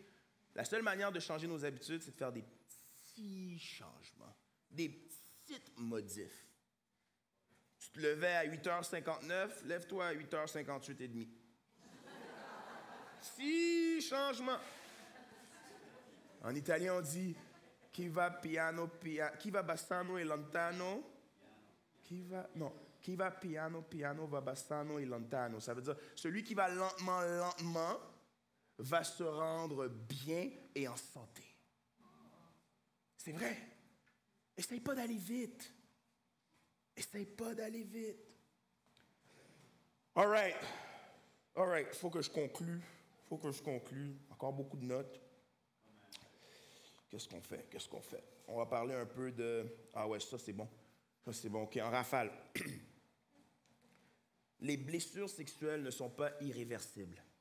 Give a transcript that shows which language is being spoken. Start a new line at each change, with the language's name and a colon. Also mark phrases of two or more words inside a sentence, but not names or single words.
French: La seule manière de changer nos habitudes, c'est de faire des petits changements, des petites modifs. Tu te levais à 8h59, lève-toi à 8h58 et demi. 6 changements. En italien, on dit
Italian: qui va bassano e lontano. Qui va piano va bassano e lontano.
French: Ça veut dire celui qui va lentement va se rendre bien et en santé. C'est vrai. Essaye pas d'aller vite.
English: All right.
French: Faut que je conclue. Encore beaucoup de notes. Qu'est-ce qu'on fait? On va parler un peu de... Ah ouais, ça c'est bon. OK, en rafale. Les blessures sexuelles ne sont pas irréversibles.